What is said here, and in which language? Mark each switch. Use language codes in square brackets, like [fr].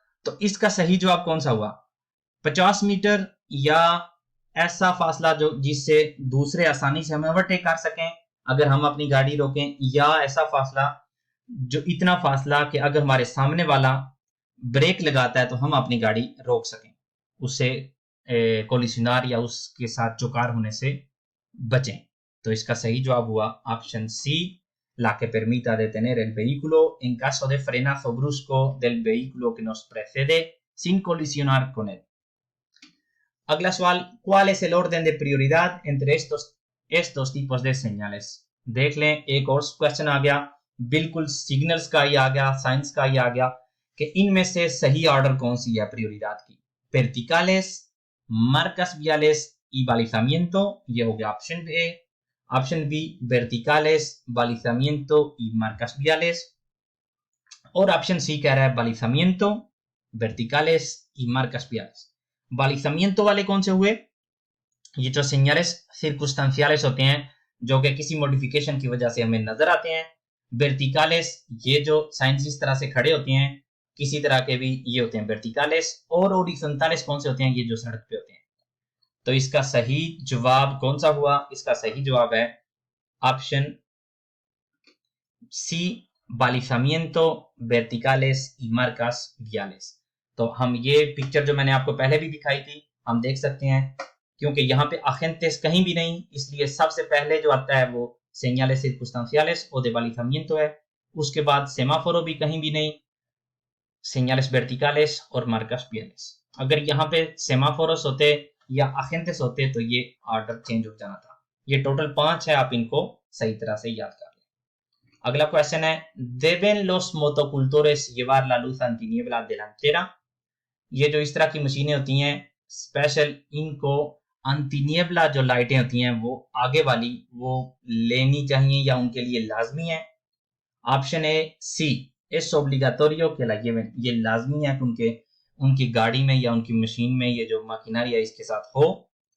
[hi] तो इसका सही जवाब कौन सा हुआ? 50 मीटर या ऐसा फासला जो जिससे दूसरे आसानी से हमें ओवरटेक कर सकें अगर हम अपनी गाड़ी रोकें, या ऐसा फासला जो इतना फासला कि अगर हमारे सामने वाला ब्रेक लगाता है तो हम अपनी गाड़ी रोक सकें, उससे कोलिशनर या उसके साथ चौकार होने से बचें। तो इसका सही जवाब हुआ option C, [es] la que permita detener el vehículo en caso de frenazo brusco del vehículo que nos precede sin colisionar con él. [hi] अगला सवाल, [es] ¿cuál es el orden de prioridad entre estos tipos de señales? [hi] देख लें, एक और question आ गया, बिल्कुल signals का ही आ गया, साइंस का ही आ गया कि इनमें से सही ऑर्डर कौन सी है प्रियोरिडad की। [es] verticales, marcas viales y balizamiento, [hi] ये हो गया option A. Option B, [es] verticales, balizamiento y marcas viales, [hi] और ऑप्शन सी कह रहा है [es] balizamiento, verticales y marcas viales। [hi] balizamiento वाले कौन से हुए? ये जो señales circunstanciales होते हैं जो कि किसी मॉडिफिकेशन की वजह से हमें नजर आते हैं। verticales, ये जो साइंस इस तरह से खड़े होते हैं किसी तरह के भी, ये होते हैं verticales। और horizontales कौन से होते हैं? ये जो सड़क पे होते हैं। तो इसका सही जवाब कौन सा हुआ? इसका सही जवाब है option C, [es] balizamiento, verticales y marcas viales। [hi] तो हम ये पिक्चर जो मैंने आपको पहले भी दिखाई थी हम देख सकते हैं, क्योंकि यहाँ पे agentes कहीं भी नहीं, इसलिए सबसे पहले जो आता है वो señales circunstanciales o de balizamiento है। उसके बाद सेमाफोरो भी कहीं भी नहीं, señales verticales और marcas viales। अगर यहाँ पे सेमाफोरोस होते या agentes होते तो ये ऑर्डर चेंज हो जाना था। ये टोटल 5 है, आप इनको सही तरह से याद कर लें। अगला क्वेश्चन है, [es] deben los motocultores llevar la luz antiniebla delantera? [hi] ये जो इस तरह की मशीनें होती हैं स्पेशल, इनको अंतिनियबला जो लाइटें होती हैं वो आगे वाली वो लेनी चाहिए या उनके लिए लाजमी है। Option A C, [es] es obligatorio que la lleven, [hi] ये लाजमी है कि उनकी गाड़ी में या उनकी मशीन में ये जो मशीनरी है इसके साथ हो।